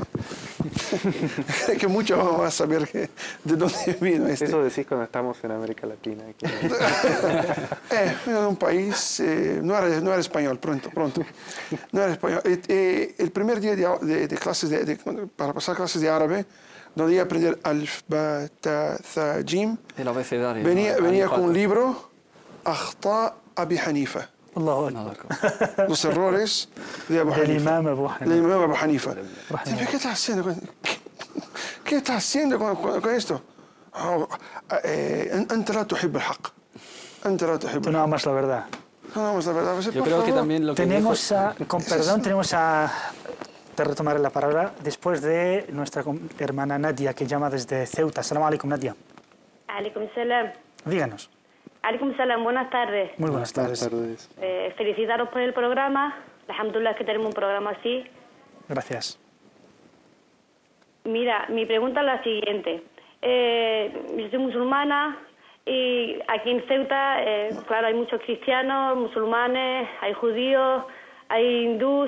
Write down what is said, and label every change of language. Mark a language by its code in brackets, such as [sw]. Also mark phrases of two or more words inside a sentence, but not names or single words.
[es] Que mucho vamos a saber de dónde vino este. Eso decís cuando estamos en América Latina. En un país, no era español, pronto. No era español. El primer día de clases, para pasar clases de árabe, donde iba a aprender [ar] ألف، باء، تاء، ثاء، جيم, [es] El abecedario. venía con un libro, [ar] أخطاء أبي حنيفة. [es] Allahu Nada, Akbar. Los errores de Abu Del Hanifa. imam Abu Del Hanifa. imam Abu Hanifa. Dice, ¿qué estás haciendo ¿Qué estás haciendo con esto? [ar] أنت لا تحب الحق. أنت لا تحب [es] Tú no amas la verdad. No, vamos la verdad. Yo creo que también lo que Tenemos con perdón, te retomaré la palabra, después de nuestra hermana Nadia, que llama desde Ceuta. [ar] سلام عليكم, Nadia. عليكم سلام. [es] Díganos. [ar] عليكم سلام, [es] buenas tardes. Muy buenas tardes. Felicitaros por el programa. Alhamdulillah que tenemos un programa así. Gracias. Mira, mi pregunta es la siguiente. Yo soy musulmana y aquí en Ceuta, claro, hay muchos cristianos, musulmanes, hay judíos, hay hindús.